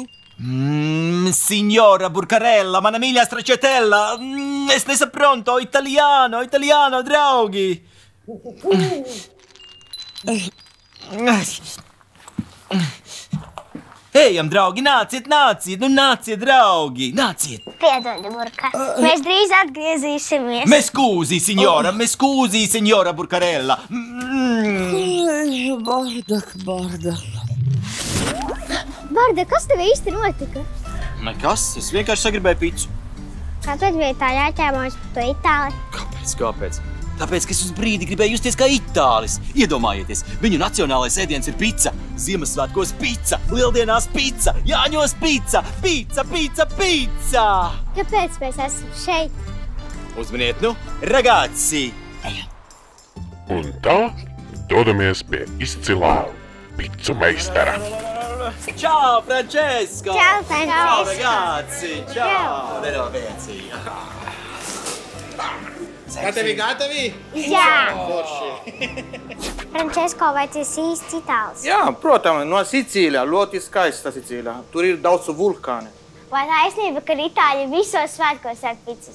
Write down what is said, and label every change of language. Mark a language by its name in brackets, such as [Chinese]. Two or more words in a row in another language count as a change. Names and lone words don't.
[Latvian] Signora Burcarella, mana mīļā stracciatella, es [Italian] nesapronto, italiano, [Latvian] draugi! Ejam, draugi, nāciet, draugi, nāciet! Piedod, Burka, mēs drīz atgriezīsimies. [Italian] Me scusi, signora Burcarella. [Latvian] Bārdak. Barda, kas tev īsti notika? Nekas, es vienkārši sagribēju picu. Kāpēc bija tā jāķēmojas par to Itāli? Kāpēc? Tāpēc, ka es uz brīdi gribēju justies kā itālis. Iedomājieties, viņu nacionālais ēdiens ir pica. Ziemassvētkos pica, lieldienās pica, Jāņos pica. Kāpēc mēs esam šeit? Uzminiet, ragazzi! Un tā dodamies pie izcilā picu meistara. [Italian] Ciao, Francesco! Ciao, Francesco! Ciao, ragazzi! Ciao! [Latvian] Veci! Gatavi? Jā! Francesco, vai tas īsts itālis? Jā, protams, no Sicīlijā, ļoti skaista Sicīlijā. Tur ir daudz vulkāni. Vai taisnība, ka Itāļi visos svētkos ēd picas?